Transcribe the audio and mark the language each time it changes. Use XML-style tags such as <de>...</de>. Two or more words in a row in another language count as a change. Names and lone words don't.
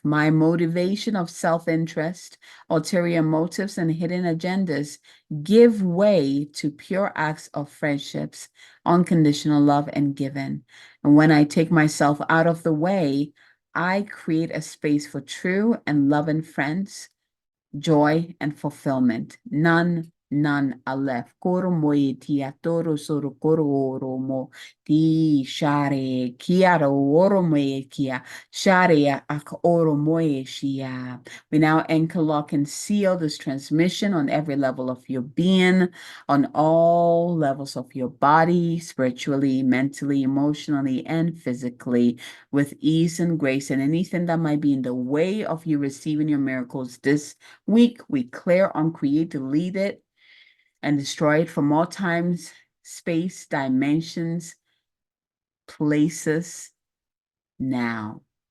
<en>My motivation of self-interest, ulterior motives, and hidden agendas give way to pure acts of friendships, unconditional love, and giving. And when I take myself out of the way, I create a space for true and loving friends, joy, and fulfillment. None aleph. Koro moe tia toro soro koro oro mo ti share kiara oro moe kia share ak oro moe shia. We now anchor, lock, and seal this transmission on every level of your being, on all levels of your body, spiritually, mentally, emotionally, and physically, with ease and grace. And anything that might be in the way of you receiving your miracles this week, we clear, uncreate, delete it, and destroy it from all times, space, dimensions, places, now.</en>